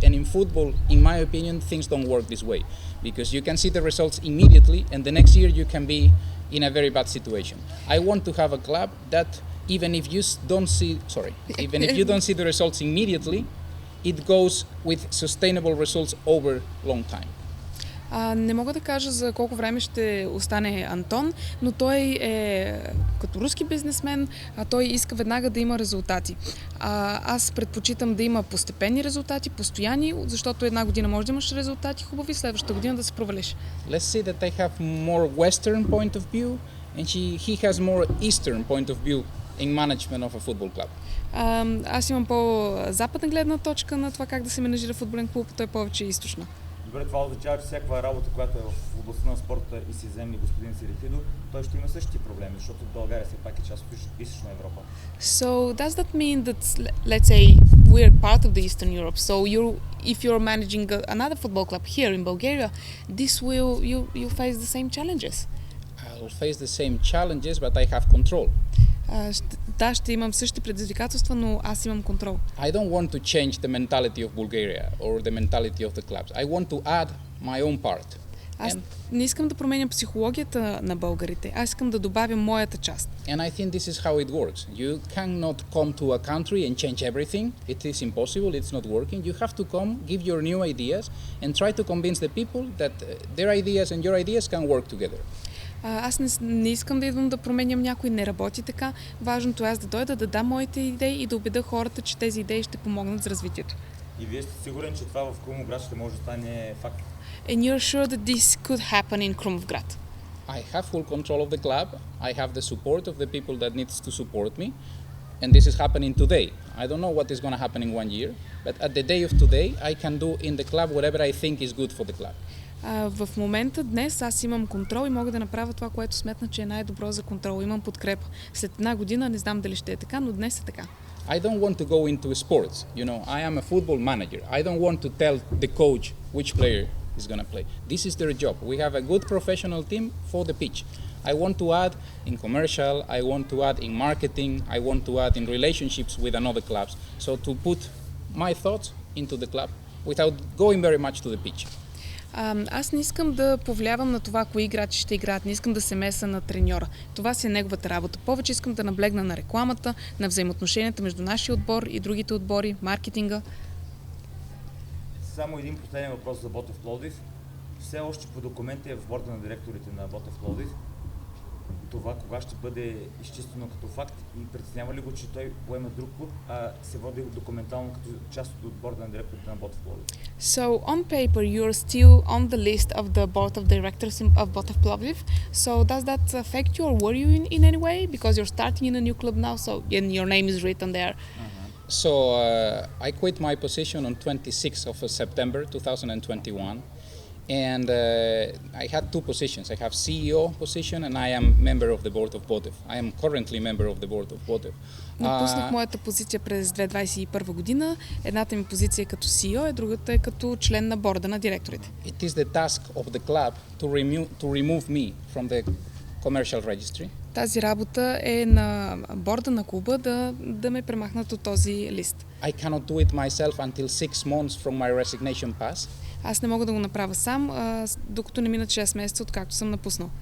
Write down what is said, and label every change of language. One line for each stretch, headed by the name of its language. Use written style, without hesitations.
English: And in football, in my opinion, things don't work this way, because you can see the results immediately, and the next year you can be in a very bad situation. I want to have a club that even if you don't see the results immediately, it goes with sustainable results over long time.
Bulgarian: Не мога да кажа за колко време ще остане Антон, но той е като руски бизнесмен, той иска веднага да има резултати. Аз предпочитам да има постепенни резултати, постоянни, защото една година може да имаш резултати хубави, следващата година да се провалиш.
English: Let's say that I have more Western point of view and he has more Eastern point of view in management of a football club.
Bulgarian: Аз имам по-западна гледна точка на това как да се менажира футболен клуб, той повече източна. Добре, това означава, че всякаква работа, която е в областта на спорта и си вземе господин Серехидо, той ще има същите проблеми, защото България все пак е част от Източна Европа.
English: So does that mean that, let's say, we're part of the Eastern Europe? So if you're managing another football club here in Bulgaria, you face the same challenges? I'll face the same challenges, but I have control.
Bulgarian: Да, ще имам същите предизвикателства, но аз имам контрол.
English: I don't want to change the mentality of Bulgaria or the mentality of the clubs. I want to add my own part.
Bulgarian: Аз не искам да променям психологията на българите. Аз искам да добавя моята част.
English: And I think this is how it works. You cannot come to a country and change everything. It is impossible. It's not working. You have to come, give your new ideas, and try to convince the people that their ideas and your ideas can work together.
Bulgarian: Аз не искам да идвам да променям някой, не работи така. Важното е аз да дойда, да дам моите идеи и да убедя хората, че тези идеи ще помогнат за развитието. И вие сте сигурен, че това в Крумовград ще може да стане факт?
English: And you're sure that this could happen in Krumvgrad? I have full control of the club. I have the support of the people that needs to support me. And this is happening today. I don't know what is going to happen in 1 year, but at the day of today, I can do in the club whatever I think is good for the club.
Bulgarian: В момента, днес, аз имам контрол и мога да направя това, което сметна, че е най-добро за контрол. Имам подкрепа. След една година не знам дали ще е така, но днес е така.
English: I don't want to go into sports. You know, I am a football manager. I don't want to tell the coach which player is going to play. This is their job. We have a good professional team for the pitch. I want to add in commercial, I want to add in marketing, I want to add in relationships with another clubs. So to put my thoughts into the club without going very much to the pitch.
Bulgarian: Аз не искам да повлиявам на това, кои играчи ще играят, не искам да се меса на треньора. Това си е неговата работа. Повече искам да наблегна на рекламата, на взаимоотношенията между нашия отбор и другите отбори, маркетинга. Само един последен въпрос за Ботев Пловдив. Все още по документи е в борда на директорите на Ботев Пловдив. Това кога ще бъде изчистено като факт и притеснява ли го, че той поема друг клуб, а се води документално като част от борда на директорите на Ботев Пловдив?
English: So on paper you're still on the list of the board of directors of Ботев Пловдив. So does that affect you or worry you in any way? Because you're starting in a new club now, so and your name is written there. So I quit my position on 26th of September 2021. And I had two positions. I have CEO position and I am member of the board of Botev. I am currently member of the board of Botev.
Bulgarian: Напуснах моята позиция през 2021 година. Едната ми позиция е като CEO, а другата е като член на борда на директорите.
English: It is the task of the club to remove me from the commercial registry.
Bulgarian: Тази работа е на борда на клуба да ме премахнат от този лист.
English: I cannot do it myself until 6 months from my resignation pass.
Bulgarian: Аз не мога да го направя сам, докато не минат 6 месеца, откакто съм напуснал.